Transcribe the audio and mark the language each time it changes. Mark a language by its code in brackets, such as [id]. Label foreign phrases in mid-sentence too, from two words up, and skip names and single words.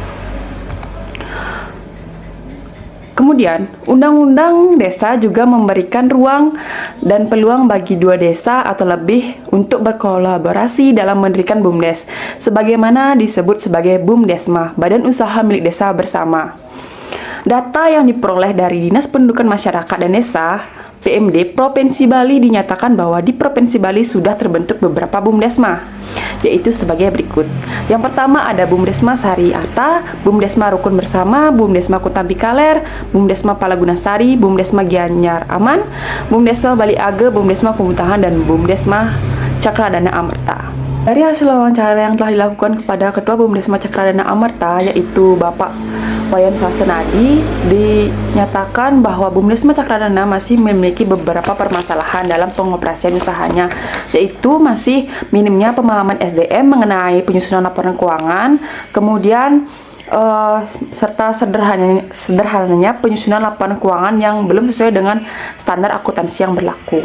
[id] Kemudian, Undang-Undang Desa juga memberikan ruang dan peluang bagi dua desa atau lebih untuk berkolaborasi dalam mendirikan BUMDes, sebagaimana disebut sebagai BUMDesma, Badan Usaha Milik Desa Bersama. Data yang diperoleh dari Dinas Pendudukan Masyarakat dan Desa, PMD, Provinsi Bali dinyatakan bahwa di Provinsi Bali sudah terbentuk beberapa BUMDesma, yaitu sebagai berikut. Yang pertama ada BUMDesma Sari Arta, BUMDesma Rukun Bersama, BUMDesma Kutambi Kaler, BUMDesma Palagunasari, BUMDesma Gianyar Aman, BUMDesma Bali Age, BUMDesma Pemutahan, dan BUMDesma Cakradana Amerta. Dari hasil wawancara yang telah dilakukan kepada Ketua BUMDesma Cakradana Amerta, yaitu Bapak Wayan Swastenadi, dinyatakan bahwa BUMDesma Cakradana masih memiliki beberapa permasalahan dalam pengoperasian usahanya, yaitu masih minimnya pemahaman SDM mengenai penyusunan laporan keuangan, kemudian serta sederhananya penyusunan laporan keuangan yang belum sesuai dengan standar akuntansi yang berlaku.